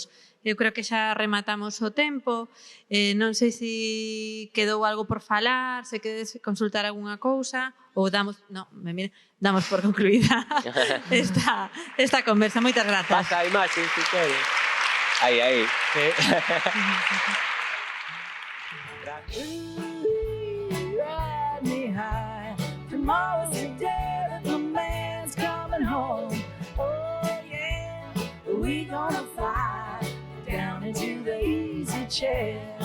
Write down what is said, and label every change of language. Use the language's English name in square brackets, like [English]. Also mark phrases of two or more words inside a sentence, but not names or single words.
[Galician] Eu creo que xa rematamos o tempo. Non sei se quedou algo por falar, se queres consultar algunha cousa, ou damos por concluída esta conversa. Moitas grazas. Pasa a imaxe, se queres. Aí. [English] Tomorrow's the day that the man's coming home. Oh yeah, we gonna fly down into the easy chair.